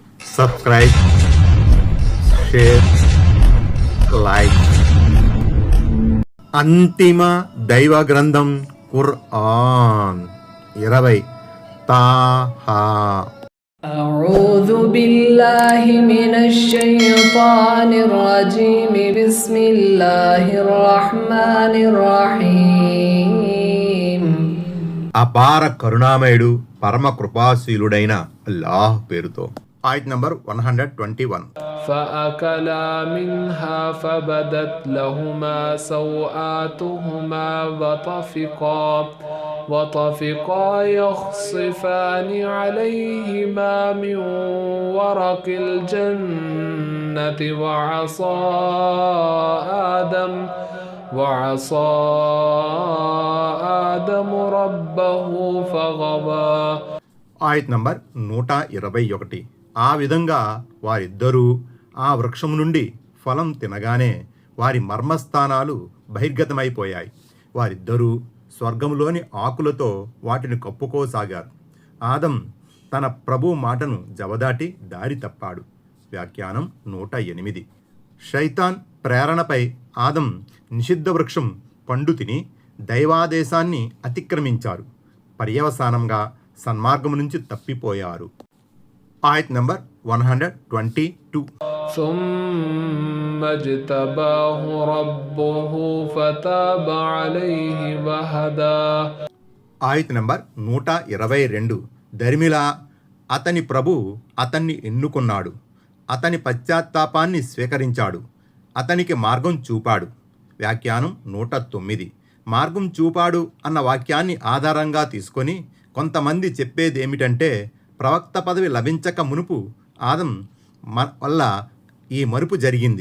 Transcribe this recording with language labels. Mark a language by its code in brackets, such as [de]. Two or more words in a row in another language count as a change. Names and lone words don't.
[en] subscribe, share, like. [te] అంతిమ దైవ గ్రంథం ఖుర్ఆన్ 20 తాహా. [ar] أعوذ بالله من الشيطان الرجيم بسم الله الرحمن الرحيم. [te] అపార కరుణామయుడు పరమ కృపాశీలుడైన అల్లాహ్ పేరుతో. ఆయత్ నంబర్ 121. [ar] فأكلا منها فبدت لهما سوآتهما وطفقا يخصفان عليهما من ورق الجنة وعصى آدم ربه فغوى. [te] ఆయత్ నంబర్ 121. ఆ విధంగా వారిద్దరూ ఆ వృక్షము నుండి ఫలం తినగానే వారి మర్మస్థానాలు బహిర్గతమైపోయాయి. వారిద్దరూ స్వర్గంలోని ఆకులతో వాటిని కప్పుకోసాగారు. ఆదం తన ప్రభు మాటను జవదాటి దారి తప్పాడు. వ్యాఖ్యానం 108. శైతాన్ ప్రేరణపై ఆదం నిషిద్ధ వృక్షం పండు తిని దైవాదేశాన్ని అతిక్రమించారు. పర్యవసానంగా సన్మార్గం నుంచి తప్పిపోయారు. ఆయత్ నంబర్ 122. [ar] ثم اجتباه ربه فتاب عليه وهدى. [te] ఆయత్ నంబర్ 122. దరిమిలా అతని ప్రభు అతన్ని ఎన్నుకున్నాడు, అతని పశ్చాత్తాపాన్ని స్వీకరించాడు, అతనికి మార్గం చూపాడు. వ్యాఖ్యానం 109. మార్గం చూపాడు అన్న వాక్యాన్ని ఆధారంగా తీసుకొని కొంతమంది చెప్పేదేమిటంటే, ప్రవక్త పదవి లభించక మునుపు ఆదం వల్ల ఈ మరుపు జరిగింది.